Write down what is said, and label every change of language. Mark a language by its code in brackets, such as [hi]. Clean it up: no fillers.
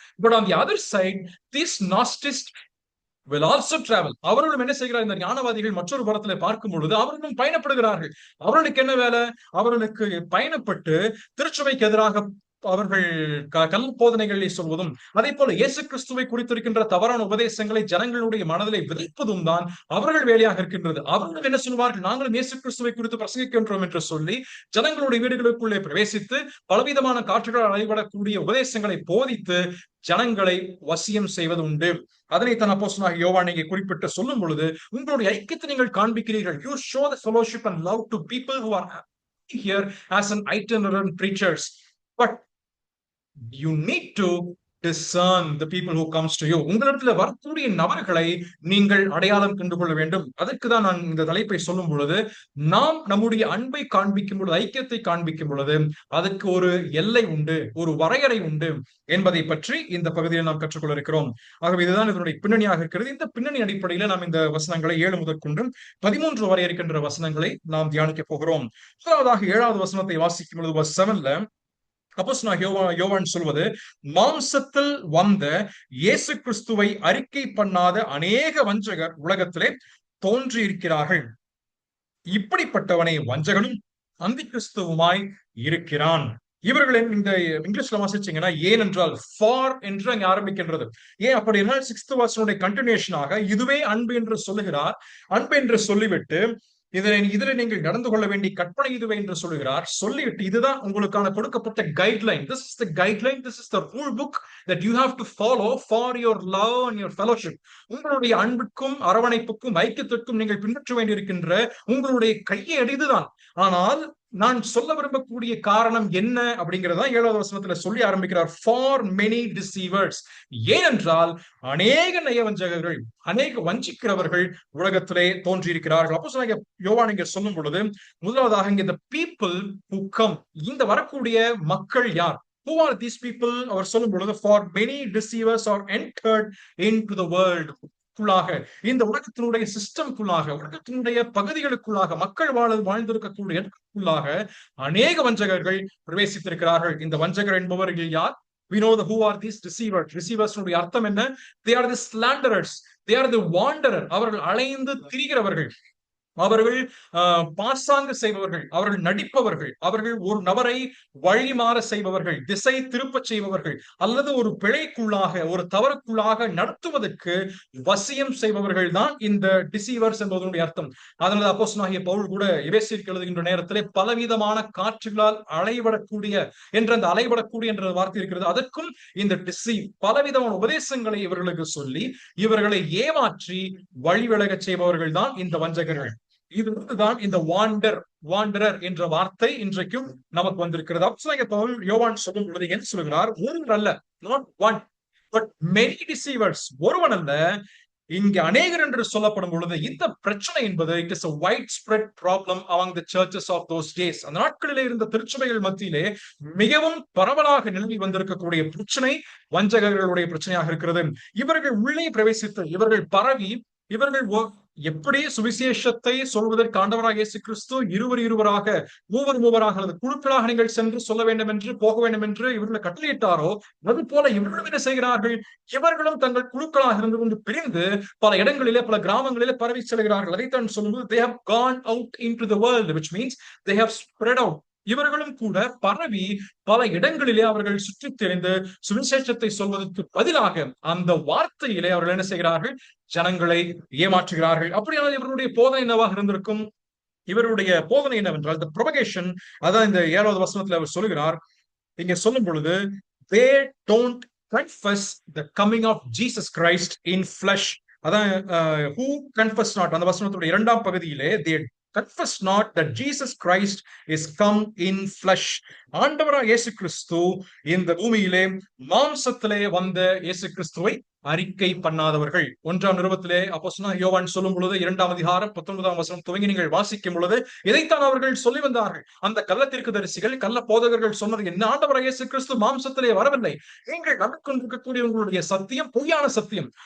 [en] But on the other side, these Gnostics will also travel. [ta] அவர்களும் என்ன செய்கிறார், இந்த ஞானவாதிகள் மற்றொரு புறத்திலே பார்க்கும் பொழுது அவர்களும் பயணப்படுகிறார்கள். அவர்களுக்கு என்ன வேலை? அவர்களுக்கு பயணப்பட்டு திருச்சபைக்கு எதிராக அவர்கள் கல் போதனைகளை சொல்வதும், அதே போல இயேசு கிறிஸ்துவை குறித்திருக்கின்ற தவறான உபதேசங்களை ஜனங்களுடைய மனதிலே விதைப்பதும் தான் அவர்கள் வேலையாக இருக்கின்றது. அவர்கள் என்ன சொல்வார்கள், நாங்களும் இயேசு கிறிஸ்துவை குறித்து பிரசங்கிக்கின்றோம் என்று சொல்லி ஜனங்களுடைய வீடுகளுக்குள்ளே பிரவேசித்து பலவிதமான காற்றுகள் அலைபடக்கூடிய உபதேசங்களை போதித்து ஜனங்களை வசியம் செய்வது உண்டு. அதனை தன் அப்போஸ்தலனாகிய யோவான் இங்கே குறிப்பிட்டு சொல்லும் பொழுது, உங்களுடைய ஐக்கியத்தை நீங்கள் காண்பிக்கிறீர்கள். [en] You show the fellowship and love to people who are here as an itinerant preachers. But you need to discern the people who comes to you. [ta] உங்களிடத்துல வரக்கூடிய நபர்களை நீங்கள் அடையாளம் கண்டு கொள்ள வேண்டும். அதற்கு தான் நான் இந்த தலைப்பை சொல்லும் பொழுது, நாம் நம்முடைய அன்பை காண்பிக்கும் பொழுது, ஐக்கியத்தை காண்பிக்கும் பொழுது அதுக்கு ஒரு எல்லை உண்டு, ஒரு வரையறை உண்டு என்பதை பற்றி இந்த பகுதியில் நாம் கற்றுக்கொள்ள இருக்கிறோம். ஆகவே இதுதான் இதனுடைய பின்னணியாக இருக்கிறது. இந்த பின்னணி அடிப்படையில நாம் இந்த வசனங்களை 7 முதற்கொண்டு 13 வரை இருக்கின்ற வசனங்களை நாம் தியானிக்க போகிறோம். முதலாவதாக 7வது வசனத்தை வாசிக்கும் பொழுது verse 7ல அப்போஸ்தலனாகிய யோவான் சொல்வது, மாம்சத்தில் வந்த இயேசு கிறிஸ்துவை அறிக்கை பண்ணாத அநேக வஞ்சகர் உலகத்திலே தோன்றி இருக்கிறார்கள். இப்படிப்பட்டவனை வஞ்சகனும் அந்தி கிறிஸ்துவுமாய் இருக்கிறான். இவர்கள் இந்த இங்கிலீஷ்ல வாசிச்சீங்கன்னா ஏனென்றால் ஃபார் என்று அங்க ஆரம்பிக்கின்றது. ஏன் அப்படின்னா 6th verse கண்டினியூஷனாக இதுவே அன்பு என்று சொல்லுகிறார். அன்பு என்று சொல்லிவிட்டு இதுல நீங்கள் நடந்து கொள்ள வேண்டிய கற்பனை இதுவே என்று சொல்லுகிறார். சொல்லிவிட்டு இதுதான் உங்களுக்கான கொடுக்கப்பட்ட guideline. [en] This is the guideline, this is the rule book that you have to follow for your love and your fellowship. [ta] உங்களுடைய அன்புக்கும் அரவணைப்புக்கும் ஐக்கியத்திற்கும் நீங்கள் பின்பற்ற வேண்டியிருக்கின்ற உங்களுடைய கையை இதுதான். ஆனால் நான் சொல்ல விரும்பக்கூடிய காரணம் என்ன அப்படிங்கிறதா 7வது வசனத்துல சொல்லி ஆரம்பிக்கிறார். ஃபார் மெனி டிசீவர்ஸ், ஏனென்றால் அநேக நயவஞ்சகர்கள், அநேக வஞ்சிக்கிறவர்கள் உலகத்திலே தோன்றியிருக்கிறார்கள். அப்போஸ்தலனாகிய யோவான் இங்க சொல்லும் பொழுது, முதலாவதாக இங்க [en] the people who come, [ta] இந்த வரக்கூடிய மக்கள் யார்? [en] Who are these people? [ta] அவர் சொல்லும் பொழுது, [en] for many deceivers are entered into the world. [ta] இந்த உலகத்தினுடைய சிஸ்டம்குள்ளாக, உலகத்தினுடைய பகுதிகளுக்குள்ளாக, மக்கள் வாழ்ந்திருக்கக்கூடிய இடத்துக்குள்ளாக அநேக வஞ்சகர்கள் பிரவேசித்திருக்கிறார்கள். இந்த வஞ்சகர் என்பவர்கள் யார்? [en] We know who are these deceivers. [ta] Deceivers உடைய அர்த்தம் என்ன? [en] They are the slanderers. They are the wanderer. [ta] அவர்கள் அலைந்து திரிகிறவர்கள், அவர்கள் பாசாங்கு செய்பவர்கள், அவர்கள் நடிப்பவர்கள், அவர்கள் ஒரு நபரை வழிமாற செய்பவர்கள், திசை திருப்ப செய்பவர்கள், அல்லது ஒரு பிழைக்குள்ளாக, ஒரு தவறுக்குள்ளாக நடத்துவதற்கு வசியம் செய்பவர்கள் தான் இந்த டிசீவர்ஸ் என்பதனுடைய அர்த்தம். அதனால அப்போஸ்தலனாகிய பவுல் கூட எபேசியருக்கு எழுதுகின்ற நேரத்திலே பலவிதமான காற்றுகளால் அலைபடக்கூடிய என்ற அந்த அலைபடக்கூடிய என்ற வார்த்தை இருக்கிறது. அதற்கும் இந்த டிசீவ், பலவிதமான உபதேசங்களை இவர்களுக்கு சொல்லி இவர்களை ஏமாற்றி வழிவிலக செய்பவர்கள் தான் இந்த வஞ்சகர்கள். இதுதான் இந்த வாண்டரர் என்ற வார்த்தை இன்றைக்கும் நமக்கு வந்திருக்கிறது. அப்போஸ்தலனாகிய பவுல் யோவான் சொல்லும் பொழுது என்ன சொல்கிறார்? ஒருவர் அல்ல, [en] not one but many deceivers. [ta] ஒருவன் அல்ல, இங்க அநேகர் என்று சொல்லப்படும் பொழுது இந்த பிரச்சனை என்பது [en] it is a widespread problem among the churches of those days. [ta] அந்த நாட்களிலே இருந்த திருச்சபைகள் மத்தியிலே மிகவும் பரவலாக நிலவி வந்திருக்கக்கூடிய பிரச்சனை வஞ்சகர்களுடைய பிரச்சனையாக இருக்கிறது. இவர்கள் உள்ளே பிரவேசித்து, இவர்கள் பரவி, இவர்கள் எப்படி சுவிசேஷத்தை சொல்வதற்கு ஆண்டவராக இயேசு கிறிஸ்து இருவராக மூவராக அல்லது குழுக்களாக நீங்கள் சென்று சொல்ல வேண்டும் என்று போக வேண்டும் என்று இவர்களை கட்டளையிட்டாரோ, அது போல இவர்களும் என்ன செய்கிறார்கள்? இவர்களும் தங்கள் குழுக்களாக இருந்து கொண்டு பிரிந்து பல இடங்களிலே பல கிராமங்களிலே பரவி செல்கிறார்கள். அதைத்தான் சொல்லும்போது [en] they have gone out into the world, which means they have spread out. [ta] இவர்களும் கூட பரவி பல இடங்களிலே அவர்கள் சுற்றித் திரிந்து சுவிசேஷத்தை சொல்வதற்கு பதிலாக அந்த வார்த்தையிலே அவர்கள் என்ன செய்கிறார்கள்? ஜனங்களை ஏமாற்றுகிறார்கள். அப்படியானால் இவர்களுடைய போதனை என்னவாக இருந்திருக்கும்? இவருடைய போதனை என்னவென்றால் [en] the propagation, [ta] அதான் இந்த 7வது வசனத்துல அவர் சொல்லுகிறார். இங்க சொல்லும் பொழுது [en] they don't confess the coming of Jesus Christ in flesh. [ta] அதான் [en] who confess not, [ta] அந்த வசனத்துடைய 2ஆம் பகுதியிலே [en] they confess not that Jesus Christ is come in flesh. [ta] ஆண்டவராக இயேசு கிறிஸ்து இந்த பூமியிலே மாம்சத்திலே வந்த இயேசு கிறிஸ்துவை அறிக்கை பண்ணாதவர்கள். 1ஆம் நிருபத்திலே அப்போஸ்தலனாகிய யோவான் சொல்லும் பொழுது 2ஆம் அதிகாரம் 19ஆம் வசனம் துவங்கி நீங்கள் வாசிக்கும் பொழுது இதைத்தான் அவர்கள் சொல்லி வந்தார்கள். அந்த கள்ளத்தீர்க்கதரிசிகள் கள்ள போதகர்கள் சொன்னது என்ன? ஆண்டவராக இயேசு கிறிஸ்து மாம்சத்திலே வரவில்லை, நீங்கள் நம்பிக்கொண்டிருக்கக்கூடிய உங்களுடைய சத்தியம் பொய்யான சத்தியம்.